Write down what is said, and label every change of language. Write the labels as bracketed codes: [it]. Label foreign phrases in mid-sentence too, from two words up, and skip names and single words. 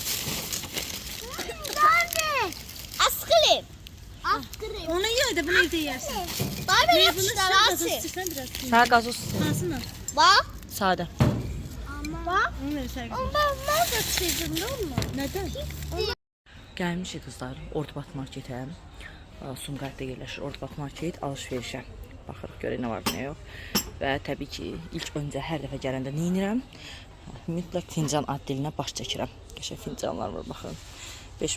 [tr] Nerede? Askrim. Askrim. Onu yiyor da bunu evde yersin. Daha böyle Ne bunu yapmışlar sen gazoz Asi. sıksan biraz. Sağ gazoz. Kalsın o. Bak. Sade. Bak. Onu ver sen. Onu ben nerede çizdim değil mi? Neden? [az] Gəlmişik qızlar, Ordubad marketə. Sumqayıtda yerləşir Ordubad market, alış-verişə. Baxırıq, görək nə var, nə yox. Və təbii ki, ilk öncə hər dəfə gələndə nə edirəm? Mütləq fincan addilinə baş çəkirəm. Qəşəng fincanlar var, baxın.